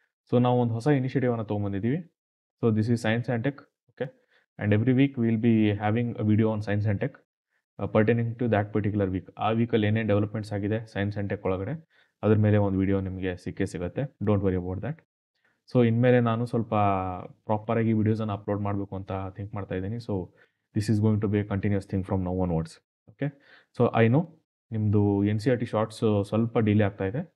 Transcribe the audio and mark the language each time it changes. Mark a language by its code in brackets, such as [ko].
[kn] So ನಾವು ಒಂದು ಹೊಸ ಇನಿಷಿಯೇಟಿವ್ ಅನ್ನು ತೊಗೊಂಬಂದಿದ್ದೀವಿ. [en] So this is Science and Tech, okay? And every week we will be having a video on Science and Tech pertaining to that particular week. [kn] ಆ ವೀಕಲ್ಲಿ ಏನೇನು developments ಆಗಿದೆ science and tech ಒಳಗಡೆ ಅದ್ರ ಮೇಲೆ ಒಂದು ವಿಡಿಯೋ ನಿಮಗೆ ಸಿಗುತ್ತೆ. [en] Don't worry about that. [kn] So ಇನ್ಮೇಲೆ ನಾನು ಸ್ವಲ್ಪ ಪ್ರಾಪರಾಗಿ ವೀಡಿಯೋಸನ್ನು ಅಪ್ಲೋಡ್ ಮಾಡಬೇಕು ಅಂತ ಥಿಂಕ್ ಮಾಡ್ತಾ ಇದ್ದೀನಿ. [en] So this is going to be a continuous thing from now onwards. Okay, so I know ನಿಮ್ಮದು NCERT shorts [kn] ಸ್ವಲ್ಪ ಡಿಲೇ ಆಗ್ತಾ ಇದೆ.